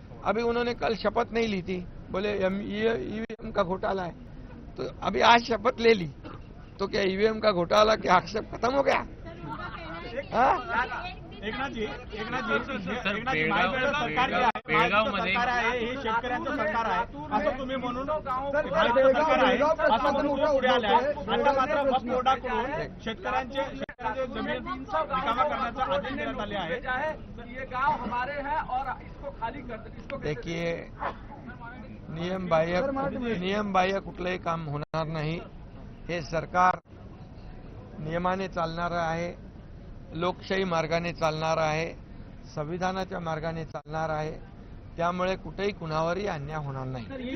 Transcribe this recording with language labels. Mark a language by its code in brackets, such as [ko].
[hi] अभी उन्होंने कल शपथ नहीं ली थी, बोले ईवीएम का घोटाला है, तो अभी आज शपथ ले ली, तो क्या ईवीएम का घोटाला के आक्षेप खत्म हो गया? [mr] एकनाथ जी, महायुतीचं सरकार जे आहे, महायुतीचं सरकार आहे, हे शेतकऱ्यांचं सरकार आहे असं तुम्ही म्हणून, महायुतीचं सरकार आहे असं म्हणून तुम्ही पुढे आले आहे. आता मात्र वक्फ बोर्डाकडून शेतकऱ्यांचे जमीन रिकामा करण्याचा आदेश देण्यात आले आहे. [hi] ये गांव हमारे हैं और इसको खाली कर दो, इसको [mr] देखिए, नियम बाह्य कुठलंही काम होणार नाही. हे सरकार नियमाने चालणारं आहे, लोकशाही मार्गाने चालणार आहे, संविधानाच्या मार्गाने चालणार आहे. त्यामुळे कुठेही कुणावरही अन्याय होणार नाही.